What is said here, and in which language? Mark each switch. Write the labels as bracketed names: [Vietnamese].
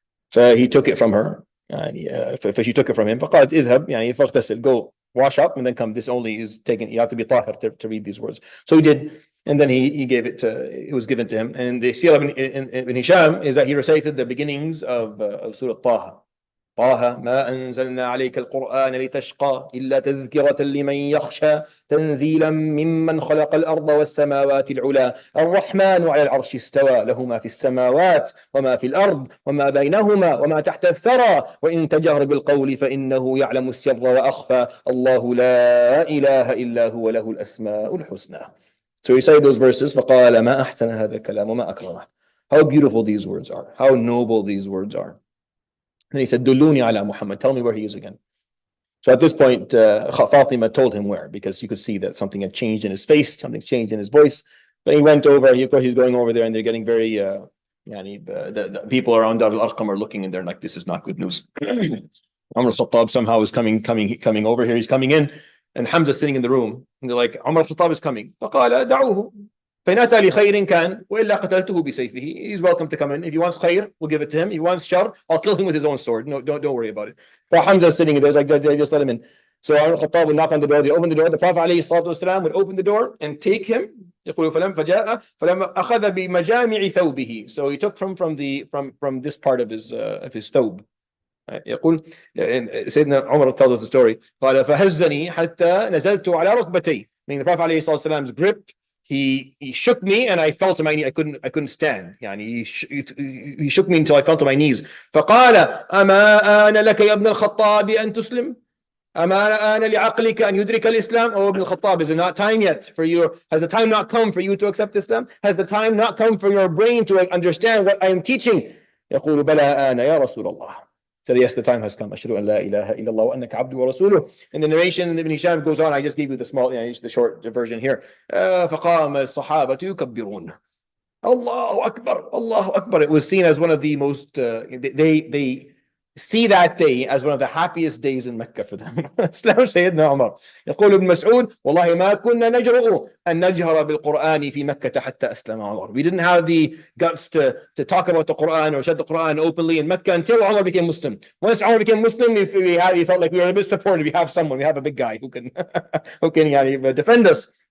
[English] So he took it from her. She took it from him. [Arabic] فقالت اذهب فاغتسل. [English] Go wash up and then come. This only is taken. You have to be tahir to read these words. So he did, and then he gave it to. It was given to him. And the Sirah ibn Hisham is that he recited the beginnings of Surah Taha. [Arabic] طه ما أنزلنا عليك القرآن لتشقى إلا تذكرة لمن يخشى تنزيلا ممن خلق الأرض والسماوات العلى الرحمن على العرش استوى له ما في السماوات وما في الأرض وما بينهما وما تحت الثرى وإن تجهر بالقول فإنه يعلم السر وأخفى الله لا إله إلا هو له الأسماء الحسنى. [English] So he said those verses. [Arabic] فقال ما أحسن هذا الكلام وما أكرمه. [English] How beautiful these words are. How noble these words are. And he said, Dulluni ala Muhammad, tell me where he is again. So at this point, Fatima told him where, because you could see that something had changed in his face, something's changed in his voice. But he went over, of course, he's going over there, and they're getting very, the people around Dar al-Arqam are looking, and they're like, this is not good news. Umar al-Khattab somehow is coming over here, he's coming in, and Hamza's sitting in the room, and they're like, Umar al-Khattab is coming. [Arabic] فقال دعوه فإن أتى لخير كان وإلا قتلته بسيفه. [English] He's welcome to come in. If he wants khair, we'll give it to him. If he wants shar, I'll kill him with his own sword. No, don't worry about it. So Hamza sitting there, like, just let him in. So Umar al-Khattab would knock on the door. They open the door. The Prophet ﷺ would open the door and take him. [Arabic] يقول فلم فجاء فلما أخذ بمجامع ثوبه. [English] So he took from this part of his thawb. [Arabic] يقول سيدنا عمر [English] tells us the story. [Arabic] قال فهزني حتى نزلت على ركبتي. [English] Meaning the Prophet ﷺ's grip. He shook me and I fell to my knee. I couldn't stand. He shook me until I fell to my knees. [Arabic] فقال أما آن لك يا ابن الخطاب أن تسلم؟ أما آن لعقلك أن يدرك الإسلام؟ [English] Oh, Ibn al-Khattab, is it not time yet for you? Has the time not come for you to accept Islam? Has the time not come for your brain to understand what I am teaching? [Arabic] يقول بلى آن يا رسول الله. [English] So yes, the time has come. [Arabic] أشهد أن لا إله إلا الله وأنك عبده ورسوله. [English] In the narration, Ibn Hisham goes on. I just gave you the small, the short version here. [Arabic] فقام الصحابة يكبرون. الله أكبر, الله أكبر. [English] It was seen as one of the most. They see that day as one of the happiest days in Mecca for them. [Arabic] Islam سيدنا عمر. يقول ابن مسعود والله ما كنا نجرؤ أن نجهر بالقرآن في مكة حتى أسلم عمر. [English] We didn't have the guts to talk about the Quran or shed the Quran openly in Mecca until Umar became Muslim. Once Umar became Muslim, we felt like we were a bit supported. We have someone, we have a big guy who can defend us.